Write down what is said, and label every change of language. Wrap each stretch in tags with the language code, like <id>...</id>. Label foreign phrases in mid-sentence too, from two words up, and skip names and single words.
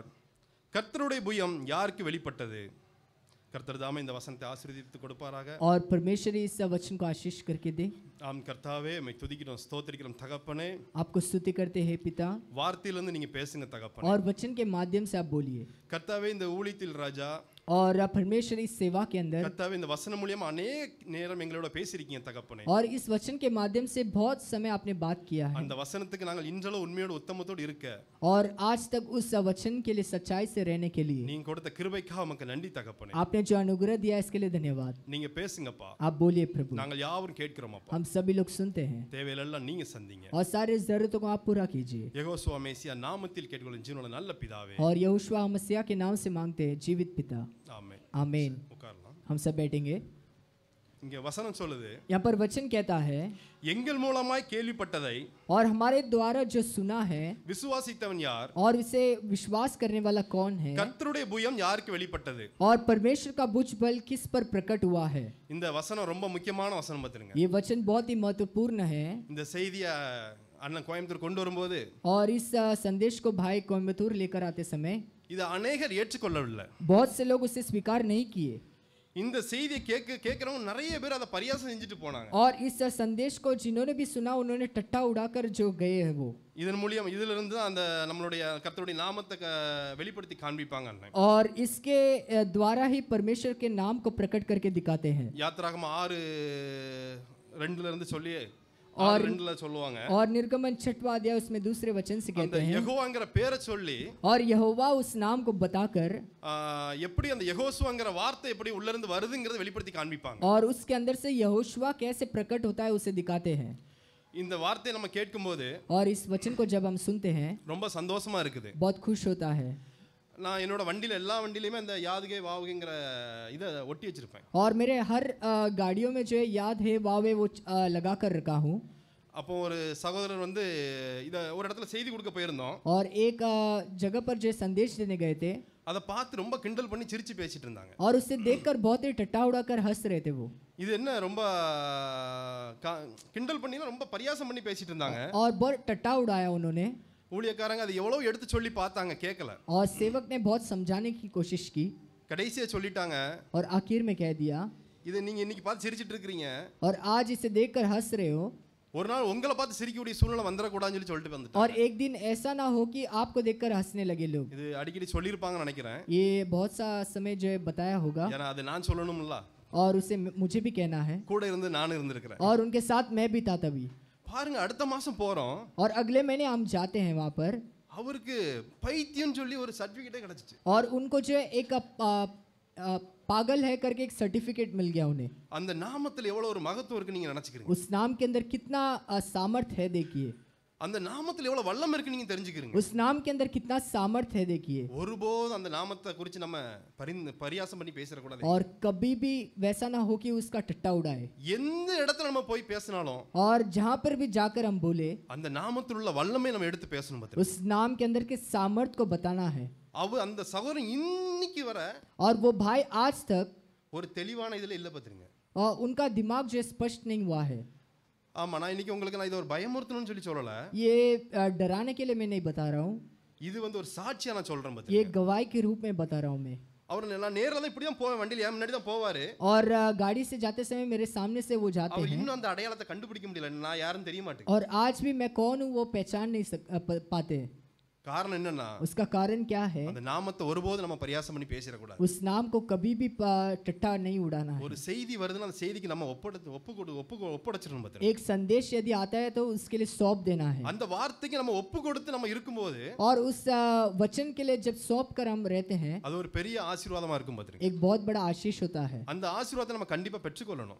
<ta>கர்த்தருடைய புயம் யாருக்கு வெளிப்பட்டது? கர்த்தர் தாமே இந்த வசனத்தை ஆசீர்வதித்து கொடுப்பாராக.</ta> <hi>और परमेश्वर इस वचन को आशीष करके दे।</hi> <ta>ஆம் கர்த்தாவே, உம்மை துதிக்கிறோம், ஸ்தோத்திரிக்கிறோம் தகப்பனே.</ta> <hi>आपको स्तुति करते हैं पिता।</hi> <ta>வார்த்தையிலிருந்து நீங்க பேசுங்க தகப்பனே.</ta> <hi>और वचन के माध्यम से आप बोलिए।</hi> <ta>கர்த்தாவே, இந்த ஊழியத்தில் ராஜா,</ta> <hi>और परमेश्वर इस सेवा के अंदर,</hi> <ta>கர்த்தாவே, இந்த வசனம் மூலமா अनेक நேரம் எங்களோட பேசியிருக்கீங்க தகப்பனே.</ta> <hi>और इस वचन के माध्यम से बहुत समय आपने बात किया है।</hi> <ta>அந்த வசனத்துக்கு நாங்கள் இன்றளவு உண்மையோடு உத்தமத்தோடு இருக்க,</ta> <hi>और आज तक उस वचन के लिए सच्चाई से रहने के लिए</hi> <ta>நீங்க கொடுத்த கிருபைக்காக உமக்கு நன்றி தகப்பனே.</ta> <hi>आपने जो अनुग्रह दिया इसके लिए धन्यवाद।</hi> <ta>நீங்க பேசுங்கப்பா,</ta> <hi>आप बोलिए प्रभु।</hi> <ta>நாங்கள் யாவரும் கேட்கிறோமப்பா.</ta> <hi>हम सभी लोग सुनते हैं</hi> <ta>தேவையெல்லாம் நீங்க சந்திங்க.</ta> <hi>और सारे जरूरतों को आप पूरा कीजिए।</hi> <ta>யெகோவா மேசியா நாமத்தில் கேட்கிறோம் ஜீவனுள்ள நல்ல பிதாவே.</ta> <hi>और यहोशू मसीह के नाम से मांगते हैं, जीवित पिता,</hi> <ta>ஆமென்.</ta> <hi>आमीन।</hi> <ta>உட்காரலாம்.</ta> <hi>हम सब बैठेंगे।</hi> <ta>இங்க வசனம் சொல்லுது,</ta> <hi>यहाँ पर वचन कहता है,</hi> <ta>எங்கள் மூலமாய் கேள்விப்பட்டதை</ta> <hi>और हमारे द्वारा जो सुना है</hi> <ta>விசுவாசித்தவன் யார்?</ta> <hi>और इसे विश्वास करने वाला कौन है?</hi> <ta>கர்த்தருடைய புயம் யாருக்கு வெளிப்பட்டது?</ta> <hi>और परमेश्वर का भुज बल किस पर प्रकट हुआ है?</hi> <ta>இந்த வசனம் ரொம்ப முக்கியமான வசனம் பாத்துருங்க.</ta> <hi>ये वचन बहुत ही महत्वपूर्ण है।</hi> <ta>இந்த செய்தியை அண்ணன் கோயம்புத்தூர் கொண்டு வரும்போது,</ta> <hi>और इस संदेश को भाई कोयम्बतूर लेकर आते समय</hi> <ta>இதை अनेகர் ஏற்றுக்கொள்ளவில்லை.</ta> <hi>बहुत से लोग उसे स्वीकार नहीं किए।</hi> <ta>இந்த செய்தியை கேட்கிறவங்க நிறைய பேர் அதை பரியாசம் செஞ்சுட்டு போனாங்க.</ta> <hi>और इस संदेश को जिन्होंने भी सुना, उन्होंने टट्टा उड़ाकर जो गए हैं वो।</hi> <ta>இதன் மூலியம் இதுல இருந்து அந்த நம்மளுடைய கர்த்தருடைய நாமத்தை வெளிப்படுத்தி காண்பிப்பாங்க அண்ணன்.</ta> <hi>और इसके द्वारा ही परमेश्वर के नाम को प्रकट करके दिखाते हैं।</hi> <ta>யாத்திராகமம் 6:2 இருந்து சொல்லி</ta> <hi>और</hi> <ta>2 சொல்லுவாங்க.</ta> <hi>और निर्गमन 6वां अध्याय, उसमें दूसरे वचन से</hi> <ta>அந்த</ta> <hi>कहते हैं,</hi> <ta>யெகோவாங்கிற பேரை சொல்லி,</ta> <hi>और यहोवा उस नाम को बताकर,</hi> <ta>எப்படி அந்த யெகோசுவாங்கிற வார்த்தை எப்படி உள்ள இருந்து வருதுங்கறத வெளிப்படுத்தி காண்பிப்பாங்க.</ta> <hi>और उसके अंदर से यहोशुआ कैसे प्रकट होता है उसे दिखाते हैं।</hi> <ta>இந்த வார்த்தையை நம்ம கேட்கும்போது</ta> <hi>और इस वचन को जब हम सुनते हैं</hi> <ta>ரொம்ப சந்தோஷமா இருக்குது.</ta> <hi>बहुत खुश होता है।</hi> <ta>நான் என்னோட வண்டியில எல்லா வண்டியிலுமே அந்த யாதுகே வாவுகேங்கிற இதை ஒட்டி வச்சிருப்பேன்.</ta> <hi>और मेरे हर गाड़ियों में जो है याद है वावे वो लगा कर रखा हूँ.</hi> <ta>அப்போ ஒரு சகோதரர் வந்து இதை ஒரு இடத்துல செய்தி கொடுக்க போயிருந்தோம்.</ta> <hi>और एक जगह पर जो संदेश देने गए थे</hi> <ta>அதை பார்த்து ரொம்ப கிண்டல் பண்ணி சிரிச்சு பேசிட்டு இருந்தாங்க.</ta> <hi>और उससे देखकर बहुत ही टट्टा उड़ाकर हंस रहे थे वो.</hi> <ta>இது என்ன ரொம்ப கிண்டல் பண்ணி ரொம்ப பரியாசம் பண்ணி பேசிட்டு இருந்தாங்க.</ta> <hi>और बहुत टट्टा उड़ाया उन्होंने.</hi> <ta>ஊழியக்காரங்க அது எவ்வளவு எடுத்து சொல்லி பார்த்தாங்க, கேட்கல.</ta> <hi>और सेवक ने बहुत समझाने की कोशिश की</hi> <ta>கடைசியா சொல்லிட்டாங்க,</ta> <hi>और आखिर में कह दिया,</hi> <ta>இதை நீங்க இன்னைக்கு பார்த்து சிரிச்சிட்டு இருக்கீங்க,</ta> <hi>और आज इसे देखकर हंस रहे हो,</hi> <ta>ஒரு நாள் உங்களை பார்த்து சிரிக்கக்கூடிய சூழ்நிலை வந்துடக்கூடாதுன்னு சொல்லிட்டு வந்துட்டாங்க.</ta> <hi>और एक दिन ऐसा ना हो कि आपको देखकर हंसने लगे लोग.</hi> <ta>இது அடிக்கடி சொல்லியிருப்பாங்கன்னு நினைக்கிறேன்.</ta> <hi>ये बहुत सा समय जो है बताया होगा.</hi> <ta>ஏன்னா அது நான் சொல்லணும்ல,</ta> <hi>और उसे मुझे भी कहना है,</hi> <ta>கூட இருந்து நானும் இருந்திருக்கிறேன்.</ta> <hi>और उनके साथ मैं भी था तभी.</hi> <ta>பாருங்க, அடுத்த மாசம் போறோம்,</ta> <hi>और अगले महीने हम जाते हैं वहाँ पर,</hi> <ta>அவருக்கு பைத்தியம் சொல்லி ஒரு சர்டிபிகேட்டே கிடைச்சிச்சு.</ta> <hi>और उनको जो है एक पागल है करके एक सर्टिफिकेट मिल गया उन्हें.</hi> <ta>அந்த நாமத்துல எவ்வளவு ஒரு மகத்துவம் இருக்கு நீங்க நினைச்சுக்கிறீங்க.</ta> <hi>उस नाम के अंदर कितना सामर्थ है देखिए.</hi> <ta>அந்த நாமத்துல எவ்வளவு வல்லம் இருக்கு நீங்க தெரிஞ்சுக்கிறீங்க.</ta> <hi>उस नाम के अंदर कितना सामर्थ है देखिए.</hi> <ta>ஒருபோது அந்த நாமத்தை குறித்து நம்ம பரியாசம் பண்ணி பேசற கூடாது.</ta> <hi>और कभी भी वैसा ना हो कि उसका टट्टा उड़ाए.</hi> <ta>எந்த இடத்துல நம்ம போய் பேசினாலும்,</ta> <hi>और जहाँ पर भी जाकर हम बोले,</hi> <ta>அந்த நாமத்தில் உள்ள வல்லமை நம்ம எடுத்து பேசணும். பாத்தீங்க,</ta> <hi>उस नाम के अंदर के सामर्थ को बताना है.</hi> <ta>அந்த சகோதரன் இன்னைக்கு வர</ta> <hi>और वो भाई आज तक</hi> <ta>ஒரு தெளிவான இதுல இல்ல பாத்தீங்க.</ta> <hi>और उनका दिमाग जो स्पष्ट नहीं हुआ है.</hi> <ta>ஆமா, நான் இன்னைக்கு உங்களுக்கு நான் இது ஒரு பயமுறுத்தணும்னு சொல்லல.</ta> <hi>ये डराने के लिए मैं नहीं बता रहा हूँ.</hi> <ta>இது வந்து ஒரு சாட்சியா நான் சொல்றேன்</ta> <hi>ये</hi> <ta>பாத்தீங்க.</ta> <hi>गवाही के रूप में बता रहा हूँ मैं.</hi> <ta>அவர் நான் நேரா தான் இப்படி தான் போவேன், வண்டியில முன்னாடி தான் போவாரு.</ta> <hi>और गाड़ी से जाते समय मेरे सामने से वो जाते</hi> <ta>அவர்</ta> <hi>हैं.</hi> <ta>இன்னும் அந்த அடையாளத்தை கண்டுபிடிக்க முடியல, நான் யாருன்னு தெரிய மாட்டேங்குது.</ta> <hi>और आज भी मैं कौन हूँ वो पहचान नहीं पाते.</hi> <ta>காரணம் என்னன்னா,</ta> <hi>उसका कारण क्या है?</hi> <ta>அந்த நாமத்தை ஒருபோது நம்ம பரியாசம் பண்ணி பேசிட கூடாது.</ta> <hi>उस नाम को कभी भी टट्टा नहीं उड़ाना है.</hi> <ta>ஒரு செய்தி வருதுன்னா அந்த செய்திக்கு நம்ம ஒப்படைச்சிடணும் பாத்தீங்க.</ta> <hi>एक संदेश यदि आता है तो उसके लिए सौंप देना है.</hi> <ta>அந்த வார்த்தைக்கு நம்ம ஒப்பு கொடுத்து நம்ம இருக்கும்போது,</ta> <hi>और उस वचन के लिए जब सौंप कर हम रहते हैं,</hi> <ta>அது ஒரு பெரிய ஆசீர்வாதமா இருக்கும் பாத்தீங்க.</ta> <hi>एक बहुत बड़ा आशीष होता है.</hi> <ta>அந்த ஆசீர்வாதத்தை நம்ம கண்டிப்பா பெற்றுக்கொள்ளணும்.</ta>